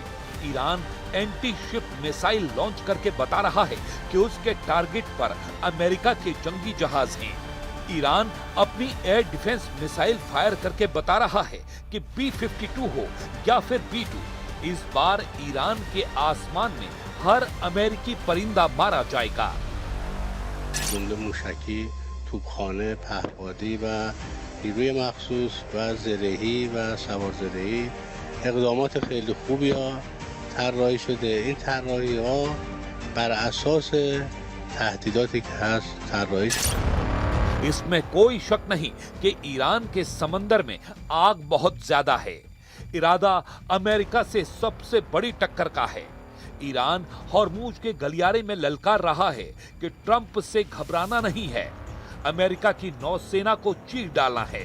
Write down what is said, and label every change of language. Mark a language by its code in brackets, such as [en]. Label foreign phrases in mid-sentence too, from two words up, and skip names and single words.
[hi] ईरान [en] anti ship missile [hi] लॉन्च करके बता रहा है कि उसके टारगेट पर अमेरिका के जंगी जहाज हैं। ईरान अपनी [en] air defense missile [hi] फायर करके बता रहा है कि B-52 हो या फिर B-2, इस बार ईरान के आसमान में हर अमेरिकी परिंदा मारा जाएगा। [fa] جنود موشکی، توپخانه، پهپادی و نیروی مخصوص و زرهی و سوارزرهی اقدامات خیلی خوبی ها طراحی شده. این طراحی ها بر اساس تهدیداتی که هست طراحی شده. [hi] इसमें कोई शक नहीं कि ईरान के समंदर में आग बहुत ज्यादा है। इरादा अमेरिका से सबसे बड़ी टक्कर का है। ईरान हॉर्मूज के गलियारे में ललकार रहा है कि ट्रंप से घबराना नहीं है, अमेरिका की नौसेना को चीर डालना है।